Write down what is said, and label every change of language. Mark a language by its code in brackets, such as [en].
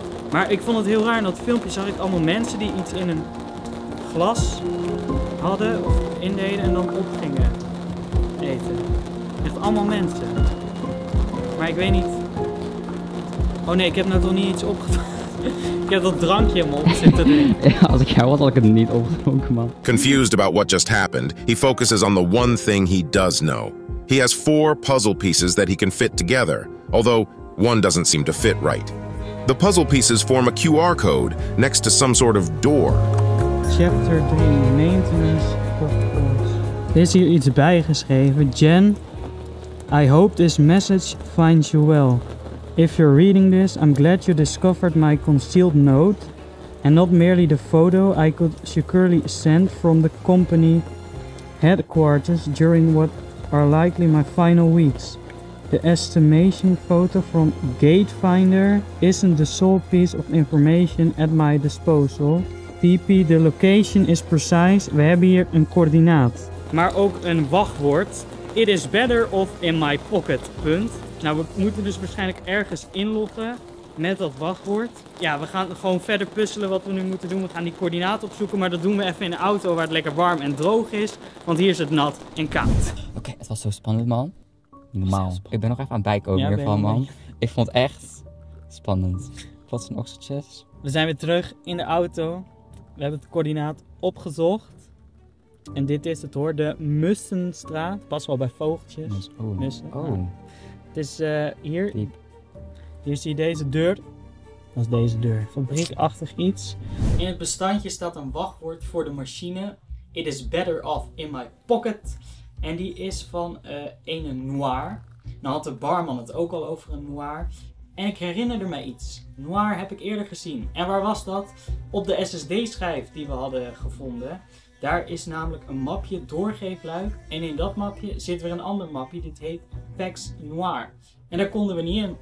[nl] Maar ik vond het heel raar, in dat filmpje zag ik allemaal mensen die iets in een glas hadden of indeden en dan op gingen eten. Echt allemaal mensen. Maar ik weet niet... Oh nee, ik heb nou toch niet iets opgedronken. Ik heb dat drankje in mijn op zitten drinken. Ja, als ik jou had, had ik het niet opgedronken, man. [en] Confused about what just happened, he focuses on the one thing he does know. He has 4 puzzle pieces that he can fit together, although one doesn't seem to fit right. The puzzle pieces form a QR code next to some sort of door. Chapter 3, Maintenance Protocols. [nl] Er is hier iets bijgeschreven. [en] Jen, I hope this message finds you well. If you're reading this, I'm glad you discovered my concealed note and not merely the photo I could securely send from the company headquarters during what are likely my final weeks. The estimation photo from Gatefinder isn't the sole piece of information at my disposal. PP, the location is precise. [nl] We hebben hier een coördinaat. Maar ook een wachtwoord. [en] It is better off in my pocket. [nl] Punt. Nou, we moeten dus waarschijnlijk ergens inloggen met dat wachtwoord. Ja, we gaan gewoon verder puzzelen wat we nu moeten doen. We gaan die coördinaat opzoeken, maar dat doen we even in de auto waar het lekker warm en droog is. Want hier is het nat en koud. Oké, het was zo spannend, man. Normaal. Ik ben nog even aan het bijkomen hiervan, man. Ik vond het echt spannend. Wat zijn oxytjes? We zijn weer terug in de auto. We hebben het coördinaat opgezocht. En dit is het hoor, de Mussenstraat. Pas wel bij vogeltjes. Mussen. Het is hier. Hier zie je deze deur. Dat is deze deur. Fabriekachtig iets. In het bestandje staat een wachtwoord voor de machine. [en] It is better off in my pocket. [nl] En die is van een noir. Nou had de barman het ook al over een noir. En ik herinnerde mij iets. Noir heb ik eerder gezien. En waar was dat? Op de SSD-schijf die we hadden gevonden. Daar is namelijk een mapje doorgeefluik. En in dat mapje zit weer een ander mapje. Dit heet Facts Noir. En daar konden we niet in.